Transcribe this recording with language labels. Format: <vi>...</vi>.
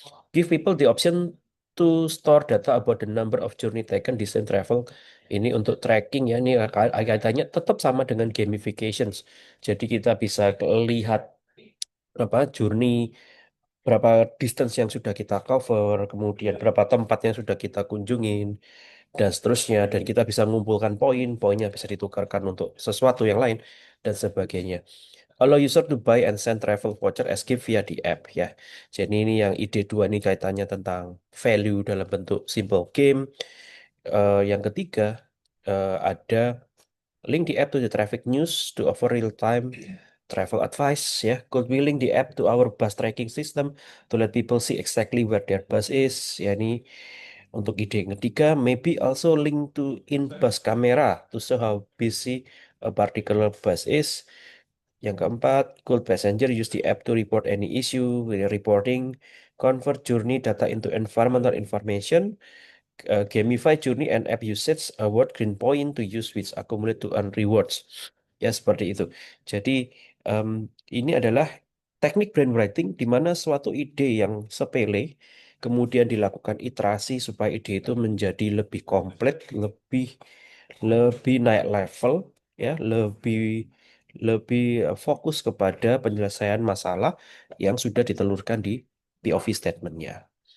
<en>Give people the option to store data about the number of journey taken, distance travel.</en> <id>Ini untuk tracking ya, ini kaitannya tetap sama dengan gamifications. Jadi kita bisa lihat apa journey, berapa distance yang sudah kita cover, kemudian berapa tempat yang sudah kita kunjungin, dan seterusnya. Dan kita bisa mengumpulkan poin, poinnya bisa ditukarkan untuk sesuatu yang lain, dan sebagainya.</id> <en>Allow user to buy and send travel voucher as gift via the app ya.</en> <id>Jadi ini yang ide dua ini kaitannya tentang value dalam bentuk simple game. Yang ketiga ada</id> <en>link the app to the traffic news to offer real-time travel advice ya. Could we link the app to our bus tracking system to let people see exactly where their bus is?</en> <id>Ya ini untuk ide yang ketiga,</id> <en>maybe also link to in-bus camera to show how busy a particular bus is.</en> <id>Yang keempat,</id> <en>could passenger use the app to report any issue with reporting, convert journey data into environmental information, gamify journey and app usage, award green point to use which accumulate to earn rewards.</en> <id>Ya, seperti itu. Jadi, em, ini adalah teknik brainwriting di mana suatu ide yang sepele kemudian dilakukan iterasi supaya ide itu menjadi lebih komplit, lebih lebih naik level, ya, lebih lebih fokus kepada penyelesaian masalah yang sudah ditelurkan di POV statementnya.</id>